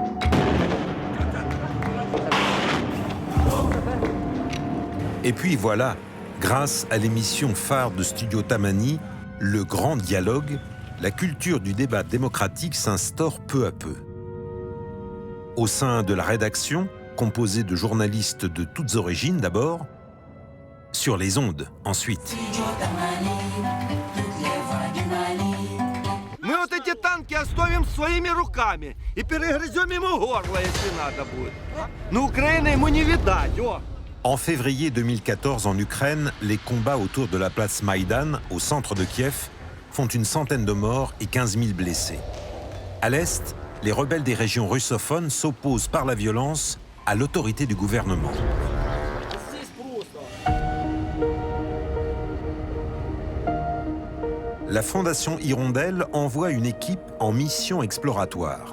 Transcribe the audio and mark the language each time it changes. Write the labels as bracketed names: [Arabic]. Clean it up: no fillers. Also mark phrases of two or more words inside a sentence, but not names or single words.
[French] Et puis voilà, grâce à l'émission phare de Studio Tamani, Le Grand Dialogue, la culture du débat démocratique s'instaure peu à peu. Au sein de la rédaction, composée de journalistes de toutes origines d'abord, sur les ondes ensuite. [Russian] Мы вот эти танки оставим своими руками и перегрызем ему горло, если надо будет. Но Украины ему не видать, о! [French] En février 2014, en Ukraine, les combats autour de la place Maïdan, au centre de Kiev, font une centaine de morts et 15 000 blessés. À l'Est, les rebelles des régions russophones s'opposent par la violence à l'autorité du gouvernement. La Fondation Hirondelle envoie une équipe en mission exploratoire.